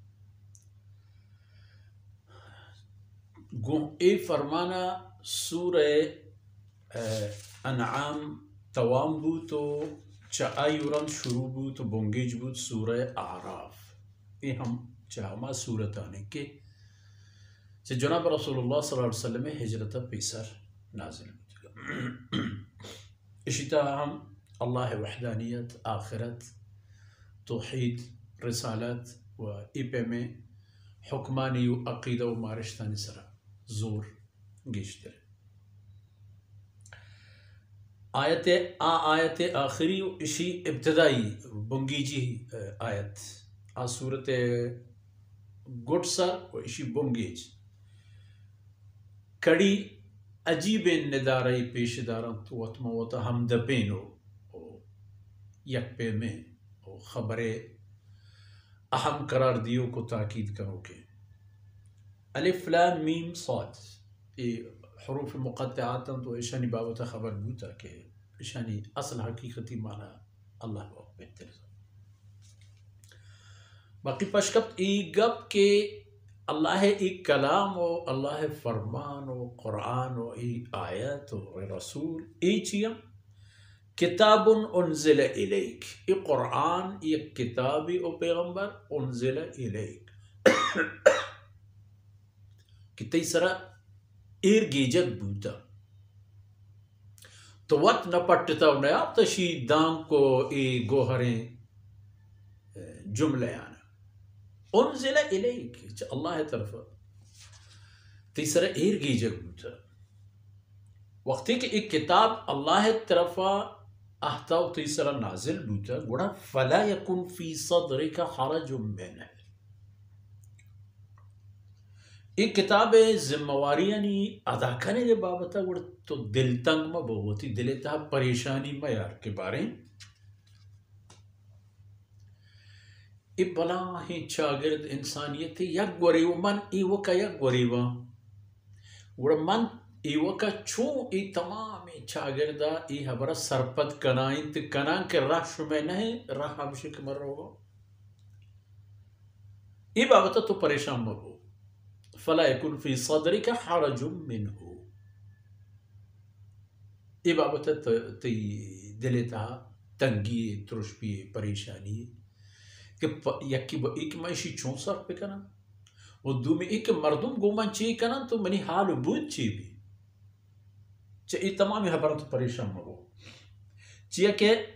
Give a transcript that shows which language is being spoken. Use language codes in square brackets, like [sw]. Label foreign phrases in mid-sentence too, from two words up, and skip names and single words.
[bal] ای فرمانا سورہ انعام توام بو تو چا آیوران شروع بو تو بونگیج بو سورہ اعراف. ای ہم چاہما سورتانے کے چا جناب [ar] رسول اللہ صلی اللہ علیہ وسلم [bal] ہجرت پیسر نازل بو. اشتا ہم اللہ وحدانیت آخرت توحید رسالت و ایپے میں حکمانی و عقیدہ و مارشتانی سرا زور گیشتر. آیت آخری و اسی ابتدائی بنگی جی آیت صورت گٹ سر و اسی بنگیج کڑی عجیب ندارئی پیش دارن تو وطموتا ہم دپینو یک پہ میں خبر اہم قرار دیو کو تاکید کرو کہ [ar] الف لام میم صاد [bal] حروف مقطعات تو ایشانی بابتا خبر بوتا کہ ایشانی اصل حقیقتی معنی اللہ کو بہتر. باقی پشکت ای گب کے اللہ ای کلام و اللہ فرمان و قرآن و ای آیت و رسول ای چیم [ar] کتاب انزل الیک. [bal] ای قرآن یک کتابی او پیغمبر [ar] انزل الیک [bal] کہ تیسرا ایرگیجت بوتا تو وقت نہ پٹتا و نیا تشی دام کو ای گوہریں جملے آنا [ar] انزل الیک [bal] اللہ طرف تیسرا ایرگیجت بوتا وقتی کہ ایک کتاب اللہ طرف احتا و تیسرا نازل بوتا گوڑا [ar] فلا یکن فی صدرک حرج منہ. [bal] ایک کتاب ذمہواری یعنی ادا کرنے کے بابتا گوڑا تو دل تنگ ما بہتی دلتا پریشانی ما یار کے بارے ای بلا ہی چاگرد انسانیت یک گوریو من ای وکا یک گوریو گوڑا من ای وکا چون ای تمام چاگردہ ای حبرہ سرپت کنائیں تی کنان کے راہ شمیں نہیں راہ ہمشہ کمر رہو ای بابتا تو پریشان مبو. [ar] فلا یکن فی صدرک حرج منہ [bal] ای بابتا تی دلتا تنگی ترشبی پریشانی کہ یکی با ایک معیشی چون صرف بکنن و دو میں ایک مردم گومن چی کنن تو منی حال بود چی بھی ای تمامی حبرت پریشان مبو چیئے کہ